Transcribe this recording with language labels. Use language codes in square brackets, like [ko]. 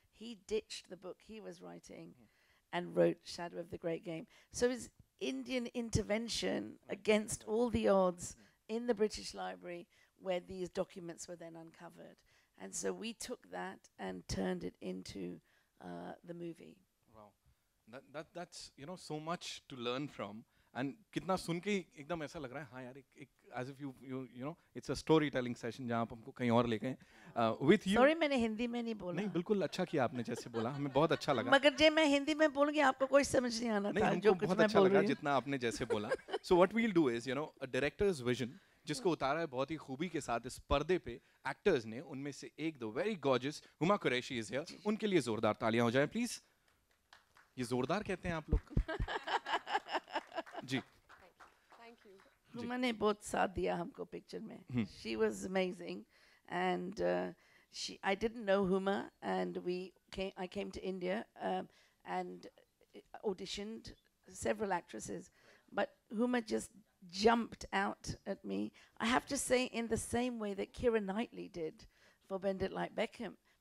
[en] He ditched the book he was writing and wrote Shadow of the Great Game. So his Indian intervention against all the odds in the British Library, where these documents were then uncovered. And so we took that and turned it into the movie. Wow, that's so much to learn from, and [hi] कितना सुन के एकदम ऐसा लग रहा है हाँ यार एक [en] as if you it's a storytelling session [hi] जहाँ आप हमको कहीं और ले गए [en] with you. [hi] Sorry मैंने हिंदी में नहीं बोला. नहीं बिल्कुल अच्छा किया आपने जैसे बोला हमें बहुत अच्छा लगा. मगर जब मैं हिंदी में बोलूँगी आपको कोई समझ नहीं आना था जो कुछ मैं बोल रही हूँ. जितना आपने जैसे बोला. [en] So what we'll do is a director's vision [hi] जिसको उतारा है बहुत ही खूबी के साथ इस पर्दे पे एक्टर्स ने, उनमें से एक दो [en] very gorgeous [hi] Huma Qureshi [en] is here, [hi] उनके लिए जोरदार तालियां हो जाएं प्लीज. ये जोरदार कहते हैं आप लोग. जी [en] Thank you. [hi] हुमा ने बहुत साथ दिया हमको पिक्चर में. [en] She was amazing and I didn't know Huma, and I came to India and auditioned several actresses, but Huma just jumped out at me. I have to say, in the same way that Keira Knightley did for Bend It Like Beckham.